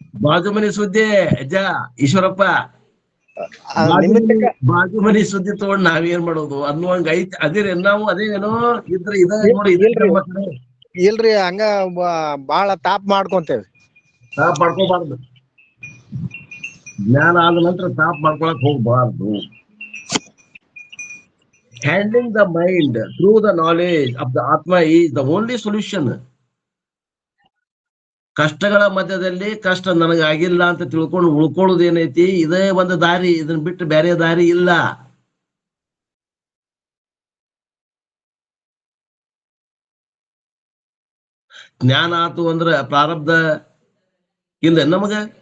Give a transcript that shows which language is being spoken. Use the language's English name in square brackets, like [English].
[Kannada] ಬಾಜು ಮನಿ ಸುದ್ದಿ ಅಜ್ಜ ಈಶ್ವರಪ್ಪ, ಬಾಜು ಮನಿ ಸುದ್ದಿ ತಗೊಂಡ್ ನಾವೇನ್ ಮಾಡೋದು ಅನ್ನುವಂಗ ಐತಿ. ಅದಿರಿ ನಾವು ಅದೇನೋ ಇದ್ರೆ ಇದ ನೋಡಿ. ಇಲ್ರಿ, ಹಂಗ ಬಾಳ ತಾಪ್ ಮಾಡ್ಕೊಂತೇವಿ. ತಾಪ್ ಮಾಡ್ಕೋಬಾರ್ದು. ಜ್ಞಾನ ಆದ ನಂತರ ತಾಪ್ ಮಾಡ್ಕೊಳಕ್ ಹೋಗ್ಬಾರ್ದು. [English] Handling the mind through the knowledge of the Atma is the only solution. [Kannada] ಕಷ್ಟಗಳ ಮಧ್ಯದಲ್ಲಿ ಕಷ್ಟ ನನಗಾಗಿಲ್ಲ ಅಂತ ತಿಳ್ಕೊಂಡು ಉಳ್ಕೊಳ್ಳೋದು ಏನೈತಿ? ಇದೇ ಒಂದು ದಾರಿ. ಇದನ್ನ ಬಿಟ್ಟು ಬೇರೆ ದಾರಿ ಇಲ್ಲ. ಜ್ಞಾನ ಆತು ಅಂದ್ರ ಪ್ರಾರಬ್ಧ ಇಲ್ಲ ನಮಗ.